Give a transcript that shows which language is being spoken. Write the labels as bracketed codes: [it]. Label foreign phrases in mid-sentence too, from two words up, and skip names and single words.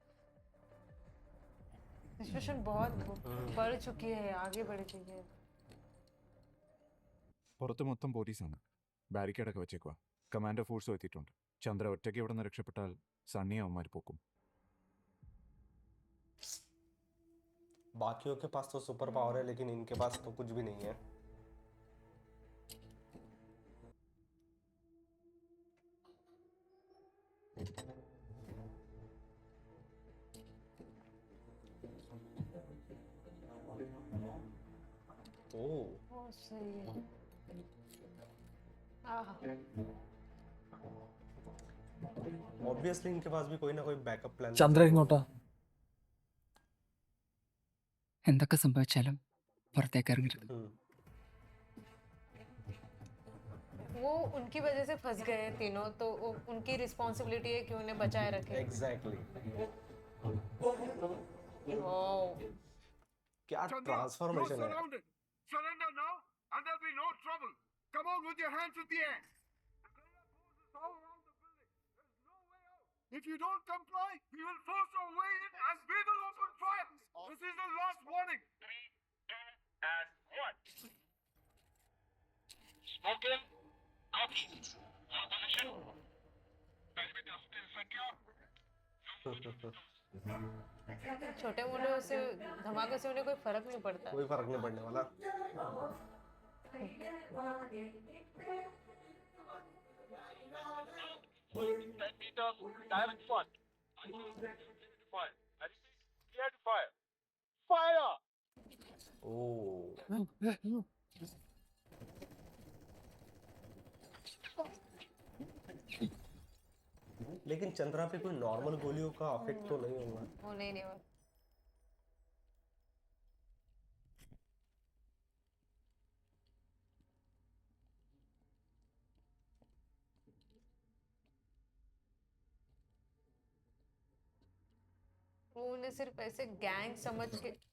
[hi] सिचुएशन बहुत बढ़ चुकी है, आगे बढ़ गई है. [ml] പുറത്ത് മൊത്തം പോലീസാണ്. ബാരിക്കേഡൊക്കെ വെച്ചേക്കുക. കമാൻഡോ ഫോഴ്സും എത്തിയിട്ടുണ്ട്. ചന്ദ്ര ഒറ്റയ്ക്ക് ഇവിടെ നിന്ന് രക്ഷപ്പെട്ടാൽ സണ്ണിയെ അവന്മാർ പോക്കും. [hi] बाकियों के पास तो सुपर पावर है, लेकिन इनके पास तो कुछ भी नहीं है। ओ, सही है. आहा. ऑब्वियसली इनके पास भी कोई ना कोई [en] backup plan. [ml] ചന്ദ്ര ഇങ്ങോട്ടാ. എന്തൊക്കെ സംഭവിച്ചാലും പുറത്തേക്ക് ഇറങ്ങരുത്. [hi] वो उनकी वजह से फंस गए हैं तीनों, तो उनकी रिस्पॉन्सिबिलिटी है कि उन्हें बचाए रखे. एग्जैक्टली। वाओ. क्या ट्रांसफॉर्मेशन है। [en] Surrender now, and there'll be no trouble. Come on with your hands in the air. The guerrilla forces all around the building. There's no way out. If you don't comply, we will force our way in and we will open fire. This is the last warning. 3, 2, and 1. Smoking. Copy. All position. Perimeter still secure. [hi] छोटे मोटे से धमाके से उन्हें कोई फर्क नहीं पड़ता. कोई फर्क नहीं पड़ने वाला। [en] 10 meters, direct front. Fire. I repeat, clear to fire. Fire! [hi] ओ, लेकिन चंद्रा पे कोई नॉर्मल गोलियों का अफेक्ट तो नहीं होगा। वो नहीं हुआ. वो उन्हें सिर्फ ऐसे गैंग समझ के,